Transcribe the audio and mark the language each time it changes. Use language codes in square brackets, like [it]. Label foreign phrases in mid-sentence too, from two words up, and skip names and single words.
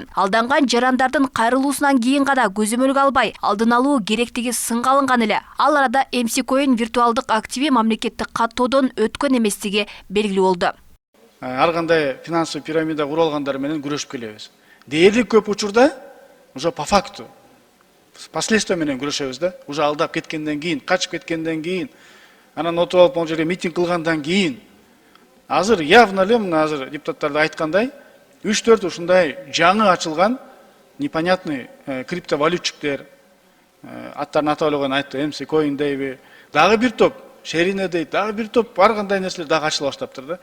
[ky] Алданган жарандардын кайрылуусунан кийин гана көзөмөлгө албай, алдын алуу керектиги сынга алынган эле. Ал арада MC Coin виртуалдык активи мамлекеттик каттоодон өткөн эместиги белгилүү болду. Ар кандай [ru] финансовый пирамида [ky] куралгандар менен күрөшүп келебиз. Дээрлик көп учурда [ru] уже по факту последствия [ky] менен күрөшөбүз да. Уже алдап кеткенден кийин, качып кеткенден кийин, анан отуруп алып могу жерге митинг кылгандан кийин, азыр явно эле мына азыр депутаттар да айткандай, 3-4 ушундай жаңы ачылган непонятный криптовалютчиктер, аттарын атап эле айтты, MC Coin дейби, дагы бир топ, Шерине дейт, дагы бир топ бар кандай нерселер дагы ачыла баштаптыр да.